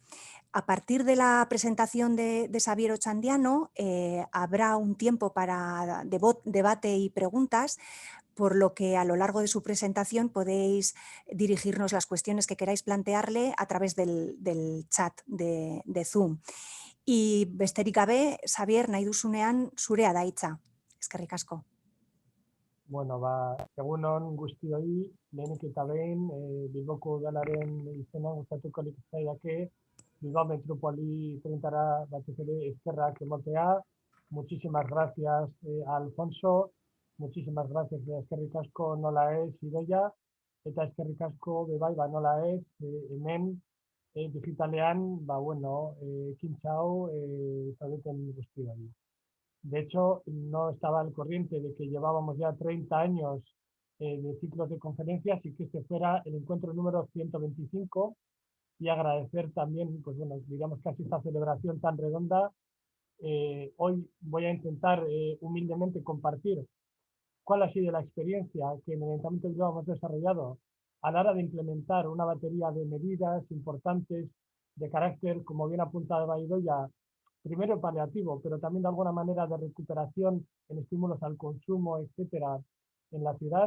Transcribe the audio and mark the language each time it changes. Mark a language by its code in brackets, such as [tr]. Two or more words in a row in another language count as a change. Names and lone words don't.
[es] A partir de la presentación de Xabier Otxandiano habrá un tiempo para debate y preguntas, por lo que a lo largo de su presentación podéis dirigirnos las cuestiones que queráis plantearle a través del chat de Zoom. [eu] Y besterik gabe, Xabier, nahi duzunean zurea da hitza. Eskerrik asko. Bueno, egunon guztioi, lehenik eta behin, Bilboko udalaren izena gustatuko litzaidake Bilbao Metrópoli 30 batez ere eskerrak ematea. [es] Muchísimas gracias a Alfonso, muchísimas gracias [eu] eskerrik asko nola ez Idoia, eta eskerrik asko bebai nola ez hemen digitalean, ekintza hau zaudeten guztioi. [es] De hecho, no estaba al corriente de que llevábamos ya 30 años de ciclos de conferencias y que este fuera el encuentro número 125, y agradecer también, pues bueno, digamos casi esta celebración tan redonda. Hoy voy a intentar humildemente compartir cuál ha sido la experiencia que en el Ayuntamiento de Bilbao hemos desarrollado a la hora de implementar una batería de medidas importantes de carácter, como bien apuntaba Idoia, primero paliativo, pero también de alguna manera de recuperación en estímulos al consumo, etcétera, en la ciudad.